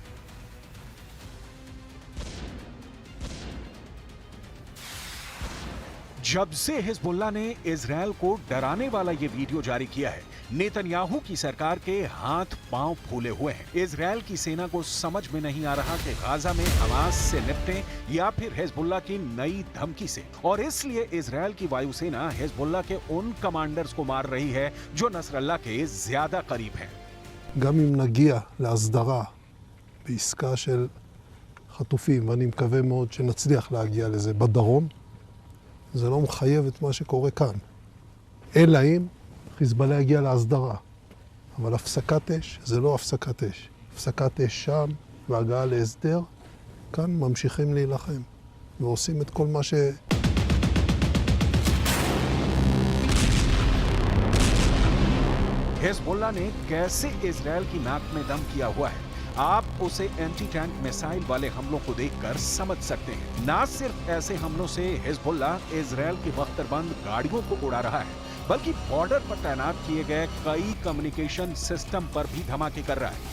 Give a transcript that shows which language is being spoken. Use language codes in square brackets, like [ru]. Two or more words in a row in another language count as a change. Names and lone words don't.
[hi] जब से हिजबुल्लाह ने इजरायल को डराने वाला ये वीडियो जारी किया है, नेतन्याहू की सरकार के हाथ पांव फूले हुए हैं। इजरायल की सेना को समझ में नहीं आ रहा कि गाजा में हमास से निपटें या फिर हिजबुल्लाह की नई धमकी से, और इसलिए इजरायल की वायुसेना हिजबुल्लाह के उन कमांडर्स को मार रही है जो नसरल्लाह के ज्यादा करीब हैं। [he] גם אם נגיע להסדרה בעסקה של חטופים, ואני מקווה מאוד שנצליח להגיע לזה בדרום, זה לא מחייב את מה שקורה כאן. אלא אם חיזבאללה יגיע להסדרה. אבל הפסקת אש זה לא הפסקת אש. הפסקת אש שם והגעה להסדר, כאן ממשיכים להילחם. ועושים את כל מה ש... [hi] हिजबुल्लाह ने कैसे इजरायल की नाक में दम किया हुआ है, आप उसे [en] anti tank missile [hi] वाले हमलों को देखकर समझ सकते हैं। ना सिर्फ ऐसे हमलों से हिजबुल्लाह इजरायल की बख्तरबंद गाड़ियों को उड़ा रहा है, बल्कि बॉर्डर पर तैनात किए गए कई [en] communication system [hi] पर भी धमाके कर रहा है।